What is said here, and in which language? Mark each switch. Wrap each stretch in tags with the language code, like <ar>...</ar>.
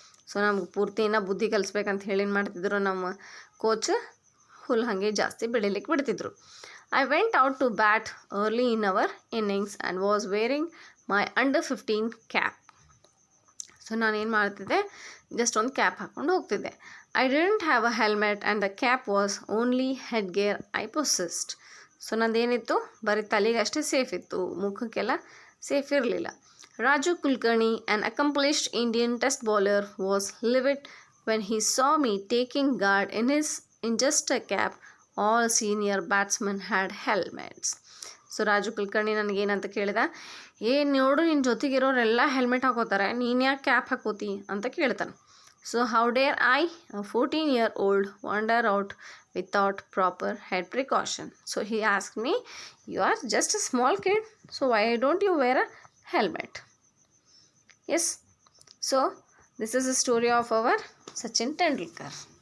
<kn>So ನಮ್ಗೆ ಪೂರ್ತಿನ ಬುದ್ಧಿ ಕಲಿಸ್ಬೇಕಂತ ಹೇಳಿ ಏನು ಮಾಡ್ತಿದ್ರು ನಮ್ಮ ಕೋಚ್, ಹುಲ್ಲು ಹಾಗೆ ಜಾಸ್ತಿ ಬೆಳಿಲಿಕ್ಕೆ ಬಿಡ್ತಿದ್ರು.</kn> <en>I went out to bat early in our innings and was wearing my under 15 cap.</en> <kn>So ನಾನೇನು ಮಾಡ್ತಿದ್ದೆ, ಜಸ್ಟ್ ಒಂದು ಕ್ಯಾಪ್ ಹಾಕ್ಕೊಂಡು ಹೋಗ್ತಿದ್ದೆ.</kn> <en>I didn't have a helmet and the cap was only headgear I possessed.</en> <kn>So ನಂದೇನಿತ್ತು, ಬರೀ ತಲೆಗೆ ಅಷ್ಟೇ safe ಇತ್ತು, ಮುಖಕ್ಕೆಲ್ಲ safe ಇರಲಿಲ್ಲ.</kn> <en>Raju Kulkarni, an accomplished Indian test bowler, was livid when he saw me taking guard in just a cap. All senior batsmen had helmets.</en> <kn>So Raju Kulkarni ನನಗೇನಂತ ಕೇಳಿದ, ನೋಡು ನಿನ್ನ ಜೊತೆಗಿರೋರೆಲ್ಲ helmet ಹಾಕೋತಾರೆ, ನೀನು ಯಾಕೆ ಕ್ಯಾಪ್ ಹಾಕೋತಿ ಅಂತ ಕೇಳ್ತಾನೆ.</kn> <en>So how dare I, 14-year-old, wander out without proper head precaution. So he asked me, you are just a small kid, so why don't you wear a helmet? Yes, so this is the story of our Sachin Tendulkar.</en>